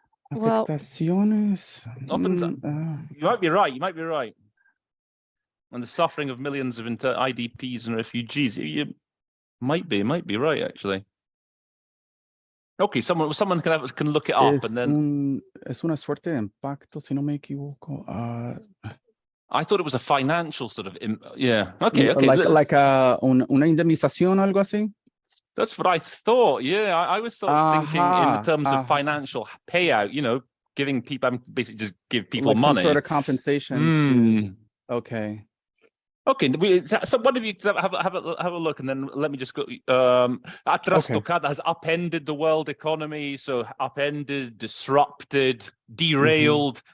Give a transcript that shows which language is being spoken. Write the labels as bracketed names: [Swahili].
[English] Well, [Spanish] Afectaciones. [English] You might be right. You might be right. And the suffering of millions of IDPs and refugees. You might be right, actually. Okay, someone can look it up and then. [Spanish] Es una suerte de impacto, si no me equivoco. [English] I thought it was a financial sort of. Yeah. Okay. [Spanish] Like una indemnización, algo así. [English] That's what I thought. Yeah, I was sort of thinking in terms of financial payout. Giving people, basically just give people like money. Some sort of compensation. Okay. Okay, so one of you have a look, and then let me just go. Trastocada has upended the world economy, so upended, disrupted, derailed.